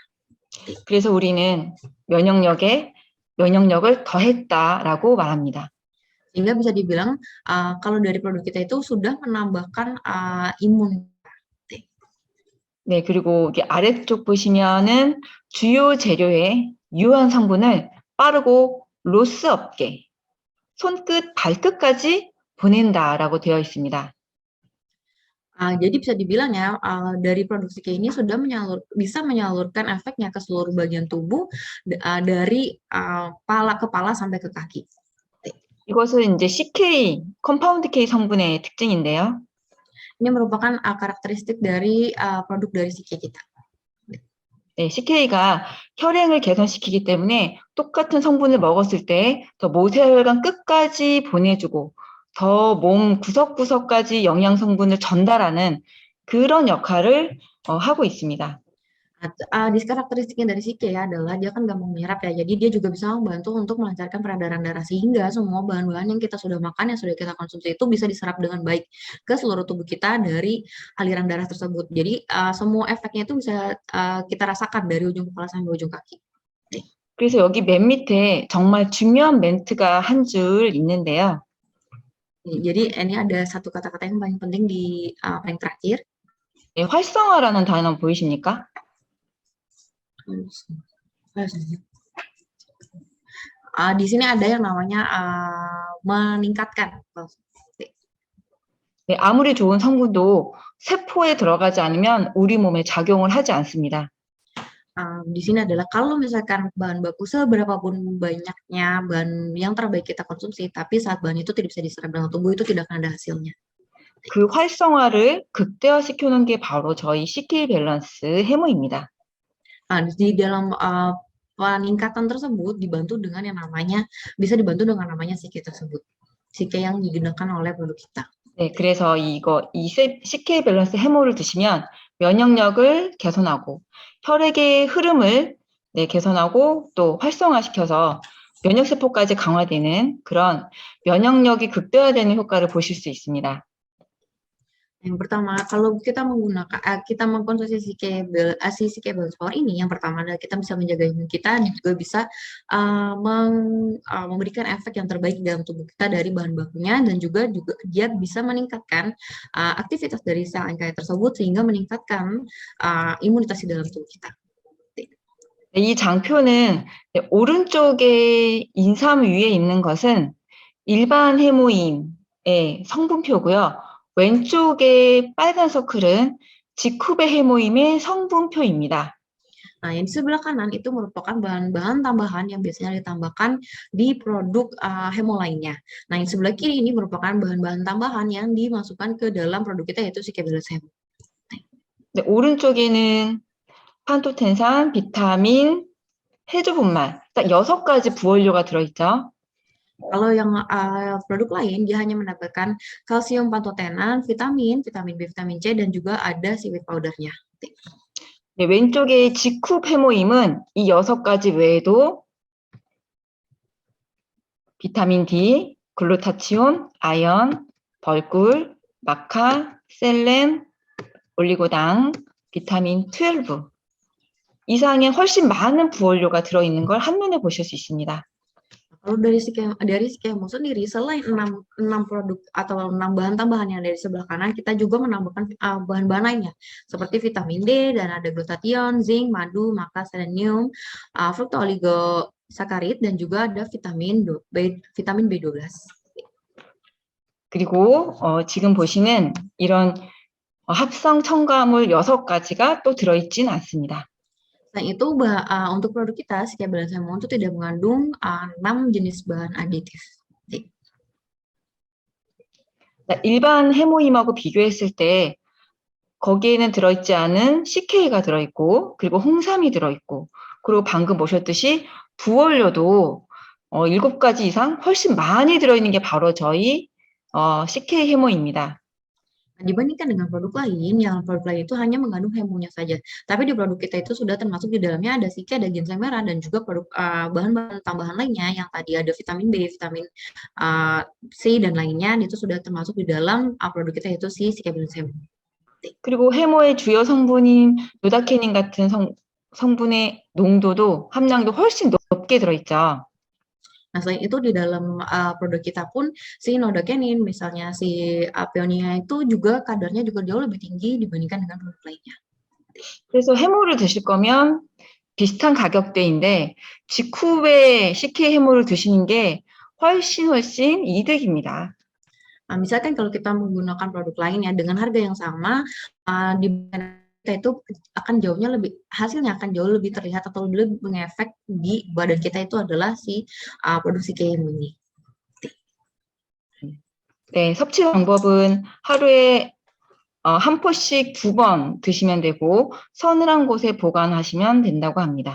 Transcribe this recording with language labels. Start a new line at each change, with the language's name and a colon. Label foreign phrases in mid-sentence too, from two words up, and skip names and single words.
Korean: 그래서 우리는 면역력을 더했다라고 말합니다.
Indonesian: Sehingga bisa dibilang kalau dari produk kita itu sudah menambahkan imun.
Korean: 네, 그리고 이게 아래쪽 보시면은 주요 재료의 유효한 성분을 빠르고 로스 없게 손끝, 발끝까지 보낸다라고 되어 있습니다.
Indonesian: Jadi bisa dibilang ya, dari produksi kayak ini sudah bisa menyalurkan efeknya ke seluruh bagian tubuh dari kepala sampai ke kaki.
Korean: 이것은 이제 CK, 컴파운드 K 성분의 특징인데요.
Indonesian: Ini merupakan karakteristik dari produk dari sike kita.
Korean: 네, CK가 혈행을 개선시키기 때문에 똑같은 성분을 먹었을 때 더 모세혈관 끝까지 보내주고 더 몸 구석구석까지 영양 성분을 전달하는 그런 역할을 하고 있습니다.
Indonesian: Karakteristiknya dari sike ya adalah dia kan gampang menyerap ya, jadi dia juga bisa membantu untuk melancarkan peredaran darah sehingga semua bahan-bahan yang kita sudah makan, yang sudah kita konsumsi itu bisa diserap dengan baik ke seluruh tubuh kita dari aliran darah tersebut. Jadi semua efeknya itu bisa kita rasakan dari ujung kepala sampai ujung kaki.
Korean: 그래서 여기 맨 밑에 정말 중요한 멘트가 한 줄 있는데요.
Indonesian: Jadi ini ada satu kata-kata yang paling penting di paling terakhir.
Korean: 네, 활성화라는 단어 보이십니까?
Indonesian: Di sini ada yang namanya meningkatkan.
Korean: 네, 아무리 좋은 성분도 세포에 들어가지 않으면 우리 몸에 작용을 하지 않습니다.
Indonesian: Di sini adalah kalau misalkan bahan baku seberapapun banyaknya bahan yang terbaik kita konsumsi, tapi saat bahan itu tidak bisa diserap dalam tubuh itu tidak akan ada hasilnya.
Korean: 그 활성화를 극대화시켜놓은 게 바로 저희 CK 밸런스 해모입니다.
Indonesian: Di dalam peningkatan tersebut bisa dibantu dengan namanya sike tersebut, sike yang digunakan oleh produk kita.
Korean: 네, 그래서 이 CK 밸런스 해모를 드시면 면역력을 개선하고 혈액의 흐름을 개선하고 또 활성화시켜서 면역세포까지 강화되는 그런 면역력이 극대화되는 효과를 보실 수 있습니다.
Indonesian: Yang pertama, kalau kita mengkonsumsi sike balance power ini, yang pertama adalah kita bisa menjaga imun kita dan juga bisa memberikan efek yang terbaik dalam tubuh kita dari bahan bakunya, dan juga dia bisa meningkatkan aktivitas dari sel NK tersebut sehingga meningkatkan imunitas di dalam tubuh kita.
Korean: 이 장표는 오른쪽에 인삼 위에 있는 것은 일반 해모임의 성분표고요. 왼쪽에 빨간 서클은 지쿠베 해모임의 성분표입니다.
Indonesian: Nah, yang di sebelah kanan itu merupakan bahan-bahan tambahan yang biasanya ditambahkan di produk hemo lainnya. Nah, yang sebelah kiri ini merupakan bahan-bahan tambahan yang dimasukkan ke dalam produk kita, yaitu sike balance hemo.
Korean: 네, 오른쪽에는 판토텐산, 비타민, 해조분말, 딱 6가지 부원료가 들어있죠.
Indonesian: Kalau yang produk lain, dia hanya menambahkan kalsium pantotenan, vitamin B, vitamin C, dan juga ada
English: seaweed powdernya.
Korean: 네, 왼쪽에 지쿱 해모임은 이 6가지 외에도 비타민 D, 글루타치온, 아연, 벌꿀, 마카, 셀렌, 올리고당, 비타민 12 이상의 훨씬 많은 부원료가 들어있는 걸 한눈에 보실 수 있습니다.
Indonesian: Kalau dari sike hemo sendiri, selain 6 produk atau 6 bahan tambahan yang dari sebelah kanan, kita juga menambahkan bahan-bahan lainnya seperti vitamin D, dan ada glutathione, zinc, madu, maka, selenium, fructooligosaccharid, dan juga ada vitamin B12.
Korean: 그리고 지금 보시는 이런 합성 첨가물 6가지가 또 들어있진 않습니다.
Indonesian: Selain itu, untuk produk kita, sike balance hemo itu tidak mengandung 6 jenis bahan aditif.
Korean: 일반 해모임하고 비교했을 때 거기에는 들어있지 않은 CK가 들어있고, 그리고 홍삼이 들어있고, 그리고 방금 보셨듯이 부원료도 7가지 이상 훨씬 많이 들어있는 게 바로 저희 CK 해모입니다.
Indonesian: Dibandingkan dengan produk lain, yang produk lain itu hanya mengandung hemonya saja. Tapi di produk kita itu sudah termasuk di dalamnya ada sike, ada ginseng merah, dan juga produk bahan-bahan tambahan lainnya yang tadi ada vitamin B, vitamin C, dan lainnya, itu sudah termasuk di dalam produk kita yaitu si sike ginseng.
Korean: 그리고 해모의 주요 성분인 노다케닌 같은 성분의 농도도 함량도 훨씬 높게 들어있죠.
Indonesian: Nah, selain itu di dalam produk kita pun si nodakenin, misalnya si peonia itu juga kadarnya juga jauh lebih tinggi dibandingkan dengan produk lainnya.
Korean: 그래서 해모를 드실 거면 비슷한 가격대인데 직후에 CK 해모를 드시는 게 훨씬 이득입니다.
Indonesian: Misalkan kalau kita menggunakan produk lain ya dengan harga yang sama, kita itu akan hasilnya akan jauh lebih terlihat atau lebih mengefek di badan kita itu adalah si produk CK ini.
Korean: 네, 섭취 방법은 하루에 한 포씩 2번 드시면 되고 서늘한 곳에 보관하시면 된다고 합니다.